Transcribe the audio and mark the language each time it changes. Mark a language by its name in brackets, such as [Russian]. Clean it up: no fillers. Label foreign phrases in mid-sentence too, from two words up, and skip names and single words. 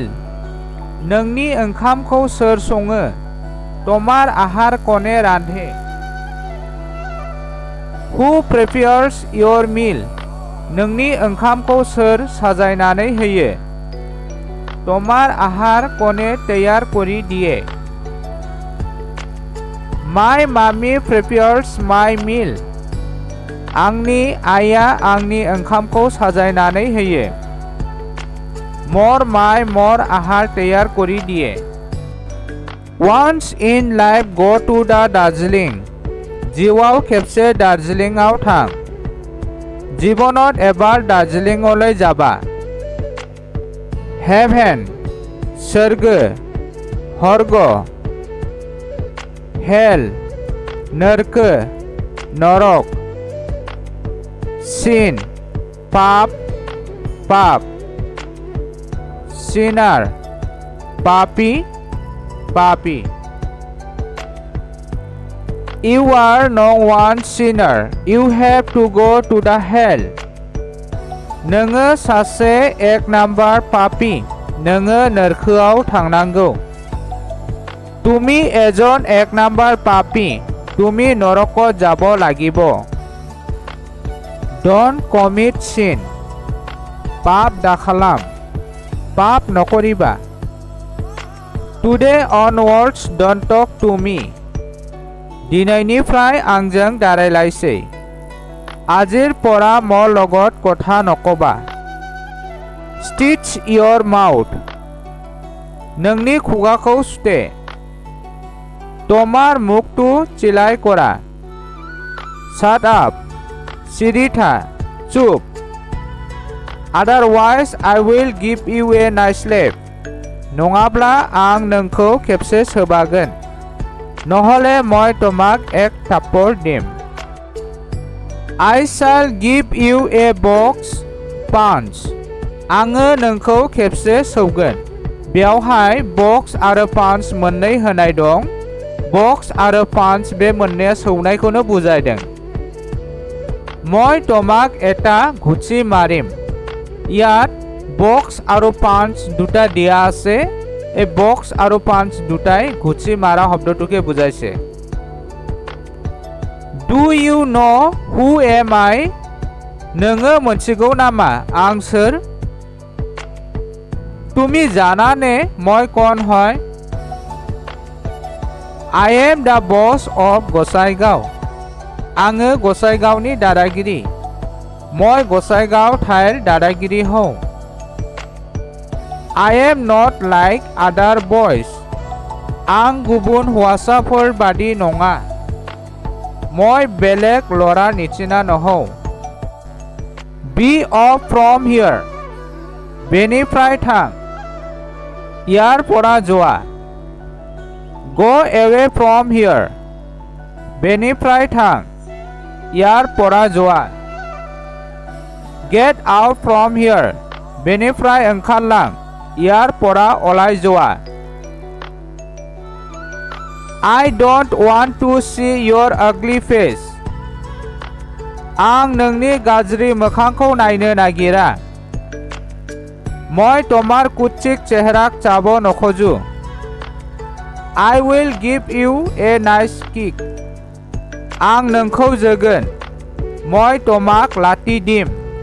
[Bodo] नोंनि ओंखामखौ सोर सङो? [Assamese] তোমাৰ আহাৰ কোনে ৰান্ধে? [English] Who prepares your meal? [Bodo] नोंनि ओंखामखौ सोर साजायनानै होयो? [Assamese] তোমাৰ আহাৰ কোনে তৈয়াৰ কৰি দিয়ে? [English] My mommy prepares my meal. [Bodo] आंनि आइया आंनि ओंखामखौ साजायनानै होयो. [Assamese] মোৰ মাই মোৰ আহাৰ তৈয়াৰ কৰি দিয়ে. [English] Once in life go to the Darjeeling. [Bodo] जिउआव खेबसे दार्जिलिंआव थां. [Assamese] জীৱনত এবাৰ দাৰ্জিলিংলৈ যাবা. [English] Heaven सोरगो हर्ग. Hell नरको नरक. Sin पाप पाप. Sinner पापी पापी. You are no one sinner. You have to go to the hell. [Bodo] नोङो सासे एक नाम्बार पापी. नोङो नरकोआव थांनांगौ. [Assamese] তুমি এজন এক নাম্বাৰ পাপী. তুমি নৰকত যাব লাগিব. [English] Don't commit sin. [Bodo] पाप दाखालाम. [Assamese] পাপ নকৰিবা. [English] Today onwards don't talk to me. [Bodo] दिनैनिफ्राय आंजों दारायलायसै. [Assamese] আজিৰ পৰা মোৰ লগত কথা নকবা. [English] Stitch your mouth. [Bodo] नोंनि खुगाखौ सुते. [Assamese] তোমাৰ মুখটো চিলাই কৰা. [English] Shut up. [Bodo] सिरि था चुप. [English] Otherwise I will give you a nice slap. [Bodo] नङाब्ला आं नोंखौ खेबसे सोबागोन. [Assamese] নহলে মই তোমাক এক থাপ্পৰ দিম. [English] I shall give you a box punch. [Bodo] आङो नोंखौ खेबसे सौगोन. बेवहाय बक्स आरो पान्च मोननै होनाय दं. बक्स आरो पान्च बे मोननैया सौनायखौनो बुजायदों. [Assamese] মই তোমাক এটা ঘুচি মাৰিম. ইয়াত বক্স আৰু পাঞ্চ দুটা দিয়া আছে. এই বক্স আৰু পাঞ্চ দুটাই ঘুচি মাৰা শব্দটোকে বুজাইছে. [English] Do you know who am I? [Bodo] नोङो मोनथिगौ नामा आं सोर? [Assamese] তুমি জানানে মই কোন হয়? [English] I am the boss of গোসাইগাঁও. [Bodo] आङो गोसाइगाँओनि दादागिरि. [Assamese] মই গোসাইগাঁও ঠাইৰ দাদাগিৰি হয়. [English] I am not like other boys. [Bodo] आं गुबुन हौवासाफोर बादि नङा. [Assamese] মই বেলেগ ল'ৰাৰ নিচিনা নহয়. [English] Be off from here. [Bodo] बेनिफ्राय थां. [Assamese] ইয়াৰ পৰা যোৱা. [English] Go away from here. [Bodo] बेनिफ्राय थां [Assamese] ইয়াৰ পৰা যোৱা [English] Get out from here [Bodo] बेनिफ्राय ओंखारलां [Assamese] ইয়াৰ পৰা আলাই যোৱা [English] I don't want to see your ugly face [Bodo] आं नोंनि गाज्रि मोखांखौ नायनो नागिरा [Assamese] মই তোমার কুৎসিক চেহারাক চাব নখোজো [English] I will give you a nice kick [Bodo] आं नोंखौ जोगोन [Assamese] মই তোমাক লাথি দিম